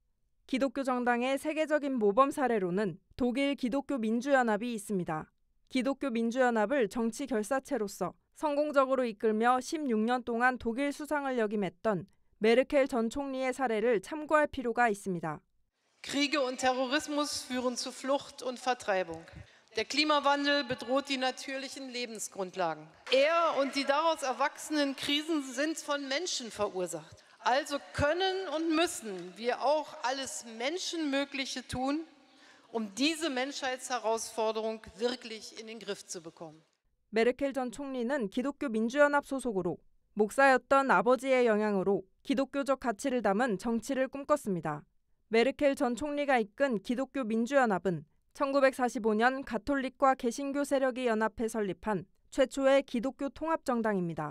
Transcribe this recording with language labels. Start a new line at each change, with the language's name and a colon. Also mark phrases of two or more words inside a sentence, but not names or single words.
Korean: 기독교 정당의 세계적인 모범 사례로는 독일 기독교 민주연합이 있습니다. 기독교 민주연합을 정치 결사체로서 성공적으로 이끌며 16년 동안 독일 수상을 역임했던 메르켈 전 총리의 사례를 참고할 필요가 있습니다.
German: Kriege und Terrorismus führen zu Flucht und Vertreibung. Der Klimawandel bedroht die natürlichen Lebensgrundlagen. Er und die daraus erwachsenen Krisen sind von Menschen verursacht. Also können und müssen wir auch alles Menschenmögliche tun, diese Menschheitsherausforderung wirklich in den Griff zu bekommen.
Korean: 메르켈 전 총리는 기독교 민주연합 소속으로 목사였던 아버지의 영향으로 기독교적 가치를 담은 정치를 꿈꿨습니다. 메르켈 전 총리가 이끈 기독교 민주연합은 1945년 가톨릭과 개신교 세력이 연합해 설립한 최초의 기독교 통합정당입니다.